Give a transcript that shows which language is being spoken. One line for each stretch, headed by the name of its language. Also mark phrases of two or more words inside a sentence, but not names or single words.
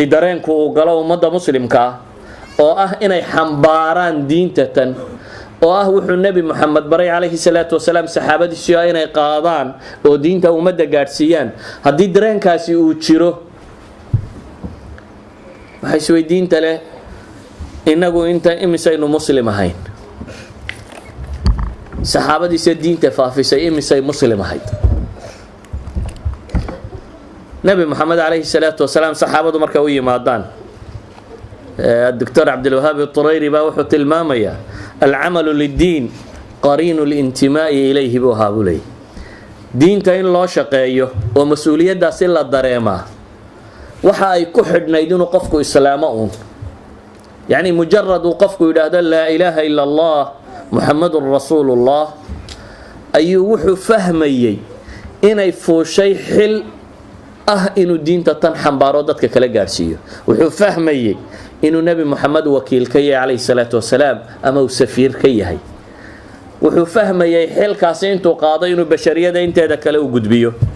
Somali: dareenku uu galo ummadda muslimka ah oo ah inay xambaaraan diinta tan oo ah wuxuu nebi moxamed baray
Arabic: عليه الصلاة والسلام
Somali: saxaabadiisii oo inay qaadaan oo diinta ummadda gaadhsiiyaan haddii dareenkaasi uu jiro waxay isweydiinta leh innagu inta imisaynu muslim ahayn saxaabadiisa diinta faafisay imisay muslim ahayd nebi moxamed
Arabic: عليه الصلاة والسلام
Somali: saxaabadu markay u yimaadaan الدكتور عبد الوهاب الطريري baa wuxuu tilmaamayaa
Arabic: العمل للدين قرين الانتماء إليه
Somali: buu ahaa buu leeyahy diinta in loo shaqeeyo oo mas-uuliyaddaasi la dareemaa waxa ay ku xidhnayd inuu qofku islaamo uun yacni mujarad uu qofku yidhaahdo
Arabic: لا إله إلا الله محمد رسول الله
Somali: ayuu wuxuu fahmayey inay fuushay xil ah inuu diinta tan xambaaro dadka kala gaadhsiiyo wuxuu fahmayey inuu nebi moxamed wakiil ka yahay
Arabic: عليه الصلاة والسلام
Somali: ama uu safiir ka yahay wuxuu fahmayey xilkaasi intuu qaado inuu bashariyada inteeda kale u gudbiyo